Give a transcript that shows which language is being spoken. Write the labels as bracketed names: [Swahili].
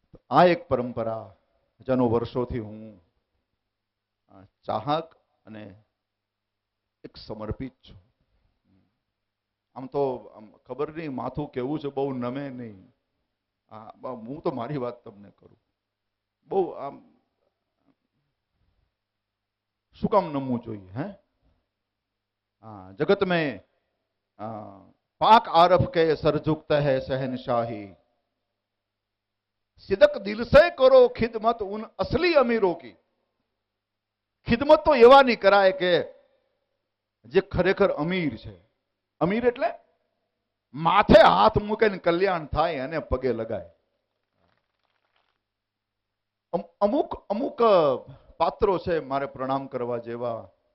[Gujarati] આ એક પરંપરા જેનો વર્ષોથી હું ચાહક અને એક સમર્પિત છું. આમ તો ખબર નહીં માથું કેવું છે, બહુ નમે નહીં. હું તો મારી વાત તમને કરું, બહુ આમ શું કામ નમવું જોઈએ? [Hindi] जगत में पाक आरफ के सर झुकता है शहनशाही, सिदक दिल से करो खिदमत उन असली अमीरों की. [Gujarati] खिदमत तो एवा नहीं कराय કે જે ખરેખર અમીર છે. અમીર એટલે માથે હાથ મૂકે ને કલ્યાણ થાય અને પગે લગાય. અમુક પાત્રો છે મારે પ્રણામ કરવા જેવા.